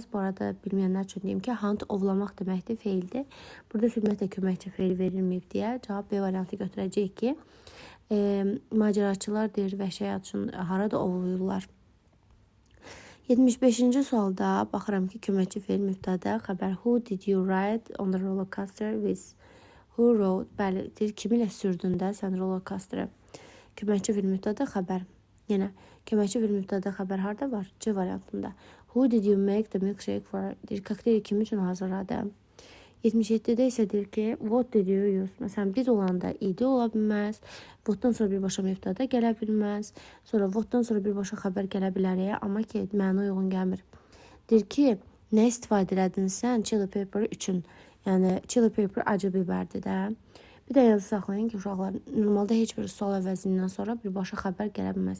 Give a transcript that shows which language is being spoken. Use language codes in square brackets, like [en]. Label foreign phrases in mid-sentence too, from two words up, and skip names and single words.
[az] Bu arada bilməyənlər üçün deyim ki, hunt ovlamaq deməkdir, feildir. Burada ümumiyyətlə köməkçi feil verilməyib deyə cavab B variantı götürəcək ki, macəraçılar deyir vəhşiyyat üçün harada ovlayırlar. 75-ci sualda baxıram ki, köməkçi feil mübtəda, xəbər [en] who did you ride on the roller coaster with? Who rode? [az] Bəli, deyir kimi ilə sürdün də sən [en] roller coaster'ı. [az] Köməkçi feil mübtəda, xəbər. Yenə köməkçi feil mübtəda, xəbər harda var? C variantında. [en] Who did you make the milkshake for? [az] Deyir, kokteyli kim üçün hazırladı? 77-də isə deyir ki, [en] what did you use? [az] Məsələn, did olanda id ola bilməz. Whatdan sonra birbaşa mübtəda gələ bilməz. Sonra whatdan sonra birbaşa xəbər gələ bilər, amma ki, mənə uyğun gəlmir. Deyir ki, nə istifadə elədin sən [en] chili pepper [az] üçün? Yəni, [en] chili pepper [az] acı bibərdir də. Bir də yazı saxlayın ki, uşaqlar, normalda heç bir sual əvəzindən sonra birbaşa xəbər gələ bilməz.